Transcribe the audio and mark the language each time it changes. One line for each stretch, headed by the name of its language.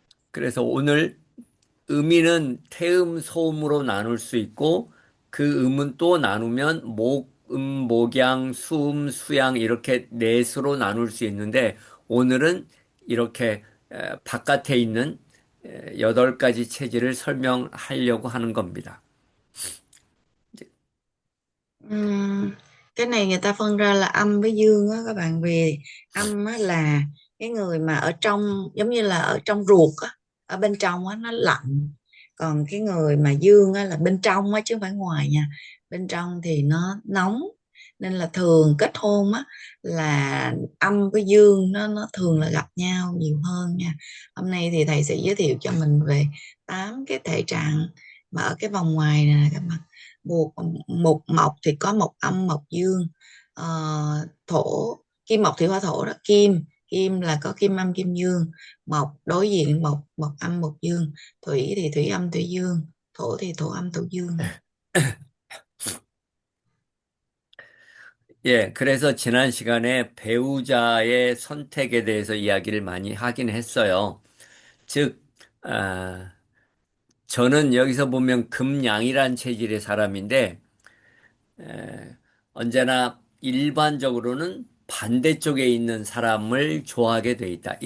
Korean: 그래서 오늘 음인은 태음, 소음으로 나눌 수 있고 그 음은 또 나누면 목, 목양, 수음, 수양 이렇게 넷으로 나눌 수 있는데 오늘은 이렇게 바깥에 있는 8가지 체질을 설명하려고 하는 겁니다.
Vietnamese: Ừm, cái này người ta phân ra là âm với dương á các bạn, vì âm á là cái người mà ở trong, giống như là ở trong ruột á, ở bên trong á nó lạnh, còn cái người mà dương á là bên trong á chứ không phải ngoài nha, bên trong thì nó nóng, nên là thường kết hôn á là âm với dương nó thường là gặp nhau nhiều hơn nha. Hôm nay thì thầy sẽ giới thiệu cho mình về 8 cái thể trạng mà ở cái vòng ngoài này các bạn, một một mộc thì có mộc âm mộc dương. Ờ, thổ, kim mộc thủy hỏa thổ đó, kim kim là có kim âm kim dương, mộc đối diện mộc mộc âm mộc dương, thủy thì thủy âm thủy dương, thổ thì thổ âm thổ dương.
Korean: 예, 그래서 지난 시간에 배우자의 선택에 대해서 이야기를 많이 하긴 했어요. 즉, 아, 저는 여기서 보면 금양이란 체질의 사람인데, 에, 언제나 일반적으로는 반대쪽에 있는 사람을 좋아하게 돼 있다.